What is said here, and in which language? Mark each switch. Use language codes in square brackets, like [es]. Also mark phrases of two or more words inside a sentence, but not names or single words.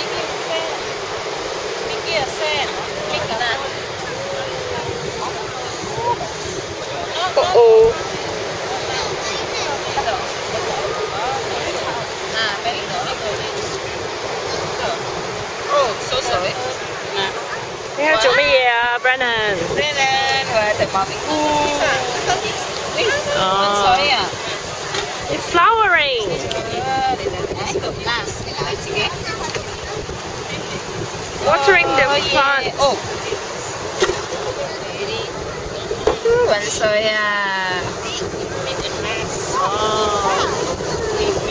[en] Uh-oh. Oh, so sorry. [yue] 你喺做乜嘢啊 ，Brennan？ Brennan， 我喺度幫你。哦。所以啊。 [en] It's flowering. Watering the plant. Oh. Bonsai à. Oh.